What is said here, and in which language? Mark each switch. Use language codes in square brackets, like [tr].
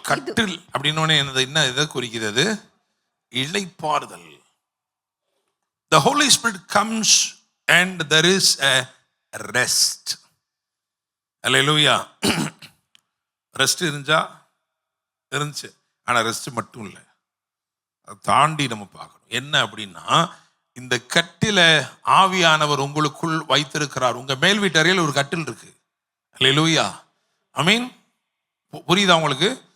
[ta] கட்டில் அப்படின்னு என்ன இதை குறிக்கிறது? இளைப்பாறுதல். [en] The Holy Spirit comes and there is a rest. Hallelujah. [ta] Rest இருந்துச்சு, ஆனா ரெஸ்ட் மட்டும் இல்லை, அதை தாண்டி நம்ம பார்க்கணும். என்ன அப்படின்னா, இந்த கட்டில ஆவியானவர் உங்களுக்குள் வைத்திருக்கிறார். உங்க மேல் வீட்டு அறையில் ஒரு கட்டில் இருக்கு. ஹல்லேலூயா, ஆமென். புரியுதா உங்களுக்கு?